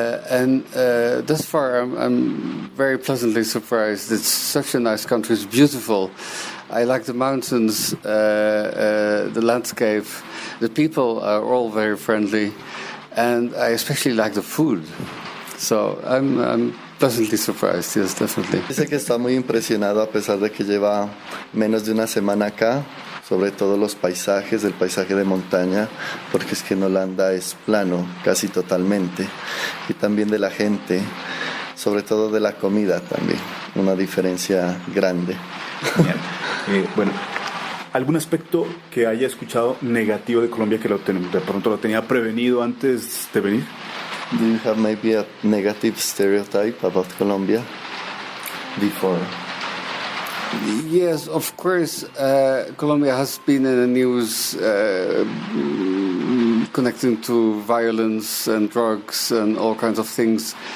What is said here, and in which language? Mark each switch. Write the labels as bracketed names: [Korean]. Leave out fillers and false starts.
[English] And thus far, I'm very pleasantly surprised. It's such a nice country. It's beautiful. I like the mountains, the landscape. The people are all very friendly, and I especially like the food. So I'm pleasantly surprised. Yes, definitely. [Spanish] Dice que está muy impresionado a pesar de que lleva menos de una semana acá, sobre todo los paisajes, el paisaje de montaña, porque es que en Holanda es plano casi totalmente, y también de la gente, sobre todo de la comida también, una diferencia grande. Bueno, ¿algún aspecto que haya escuchado negativo de Colombia que de pronto lo tenía prevenido antes de venir? [English] Do you have maybe a negative stereotype about Colombia before? Yes, of course. Colombia has been in the news connecting to violence and drugs and all kinds of things.